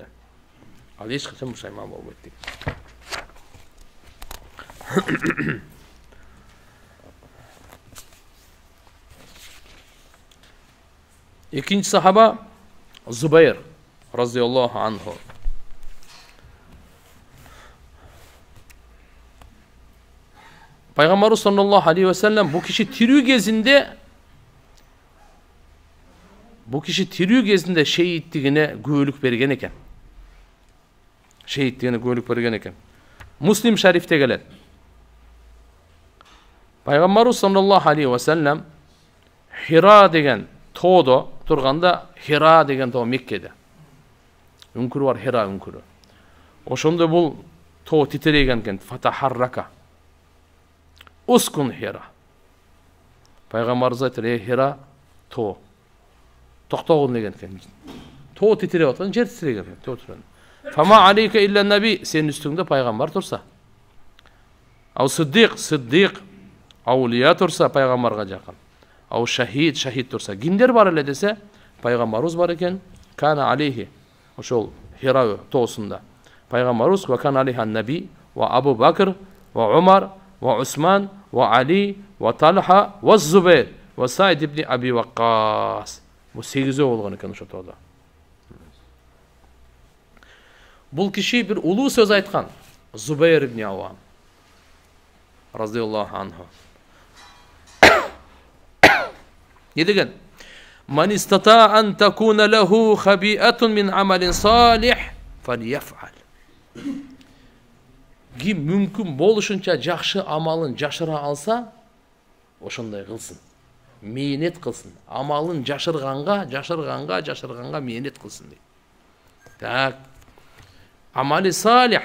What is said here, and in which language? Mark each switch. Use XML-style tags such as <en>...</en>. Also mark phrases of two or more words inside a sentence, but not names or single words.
<ky>Ал эч качан бушайман болбойт деген. Экинчи сахаба Зубайр</ky> <ar>رضي الله عنه.</ar> <ky>Пайгамбарыбыз</ky> <ar>صلى الله عليه و سلم</ar> <ky>бу киши тирүү кезинде шейиттигине күбөлүк берген экен. Муслим шарифте келет. Пайгамбарыбыз</ky> <ar>صلى الله عليه و سلم</ar> <ky>Хира деген тоодо турганда, Хира деген тоо Меккеде. Үңкүрү бар, Хира үңкүрү. Ошондо бул тоо титиреген экен, фатахаррака.</ky> <ar>اسكن حراء.</ar> <ky>Пайгамбарыбыз айтты, Хира тоо. Токтогун деген экен. Тоо титиреп аткан, жер титиреген экен, тоо турган.</ky> <ar>فما عليك إلا نبي,</ar> <ky>сенин үстүңдө пайгамбар турса.</ky> <ar>أو صديق,</ar> <ky>аулия турса пайгамбарга жакын.</ky> <ar>أو شهيد</ar> <ky>турса. Кимдер бар эле десе, пайгамбарыбыз бар экен.</ky> <ar>كان عليه,</ar> <ky>ошол Хира тоосунда.</ky> <ar>Пайгамбарыбыз و كان عليه نبي، و أبو بكر، و عمر، و عثمان، و علي، و طلحة، و الزبير، و سعد بن أبي وقاص.</ar> <ky>Бу 8 болгон экен ошо тоодо. Бул киши бир улуу сөз айткан.</ky> <ar>Зубайр ибн Авам رضي الله عنه.</ar> <ky>Не деген?</ky> <ar>من استطاع أن تكون له خبيئة من عمل صالح فليفعل.</ar> <ky>Ким мүмкүн болушунча жакшы амалын жашыра алса, ошондой кылсын. Мээнет кылсын. Амалын жашырганга мээнет кылсын дейт.</ky> <ar>Так. عمل صالح.</ar>